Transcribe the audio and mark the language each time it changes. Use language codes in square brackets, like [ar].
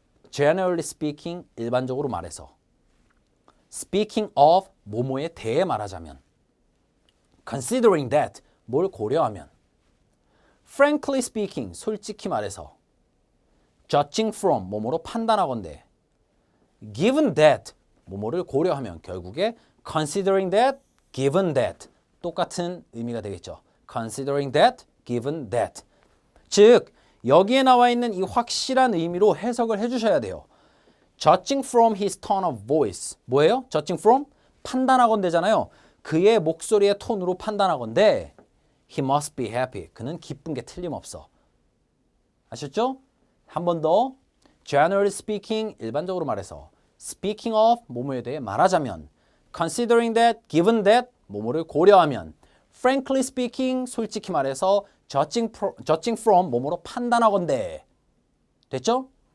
[ko] Generally speaking, 일반적으로 말해서 Speaking of, 뭐뭐에 대해 말하자면 Considering that, 뭘 고려하면 Frankly speaking, 솔직히 말해서 Judging from, 뭐뭐로 판단하건대 Given that, 뭐뭐를 고려하면 결국에 Considering that, given that 똑같은 의미가 되겠죠. Considering that, given that 즉, 여기에 나와 있는 이 확실한 의미로 해석을 해주셔야 돼요. [en] Judging from his tone of voice [ko] 뭐예요? [en] Judging from? [ko] 판단하건대잖아요. 그의 목소리의 톤으로 판단하건대 [en] He must be happy. [ko] 그는 기쁜 게 틀림없어. 아셨죠? 한 번 더. Generally speaking, 일반적으로 말해서 Speaking of, 뭐뭐에 대해 말하자면 Considering that, given that, 뭐뭐를 고려하면 Frankly speaking, 솔직히 말해서 Judging from, 뭐뭐로 판단하건대 됐죠?